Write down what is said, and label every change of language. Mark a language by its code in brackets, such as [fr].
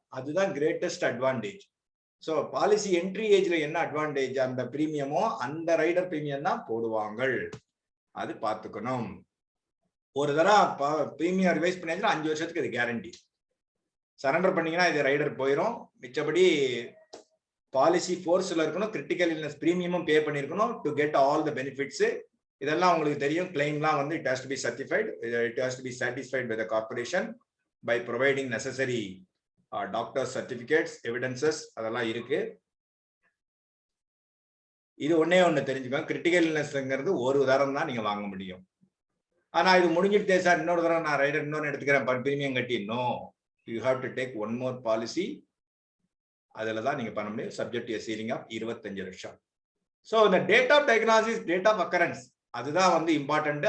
[ta] அதுதான் greatest advantage. So policy entry ஏஜ்ல என்ன அட்வான்டேஜ், அந்த பிரீமியமோ அந்த ரைடர் பிரீமியம் தான் போடுவாங்க. அது பார்த்துக்கணும். ஒரு தடவை பிரீமியம் ரிவைஸ் பண்ணியாச்சுன்னா 5 வருஷத்துக்கு அது கேரண்டி. சரண்டர் பண்ணீங்கன்னா இது ரைடர் போயிடும். மிச்சபடி பாலிசி ஃபோர்ஸ்ல இருக்கணும், கிரிட்டிக்கல் இல்னஸ் பிரீமியமும் பே பண்ணிருக்கணும் [en] To get all the benefits. [ta] இதெல்லாம் உங்களுக்கு தெரியும். [en] கிளைம்லாம் வந்து it has to be certified, it has to be satisfied by the corporation by providing necessary doctor certificates, evidences, [ta] அதெல்லாம் இருக்கு. இது ஒண்ணே தெரிஞ்சுக்கோங்க, கிரிட்டிக்கல் இல்னஸ்ங்கிறது ஒரு தரம் தான் நீங்க வாங்க முடியும். ஆனா இது முடிஞ்சிட்டே சார் இன்னொரு தரம் நான் ரைடர் இன்னொன்று எடுத்துக்கிறேன் பிரீமியம் கட்டி, [en] No, you have to take one more policy. [ta] அதுல தான் நீங்க பண்ண முடியும், [en] Subject to ceiling of 25 லட்சம். So இந்த date of diagnosis, date of occurrence, அதுதான் வந்து இம்பார்ட்டன்ட்.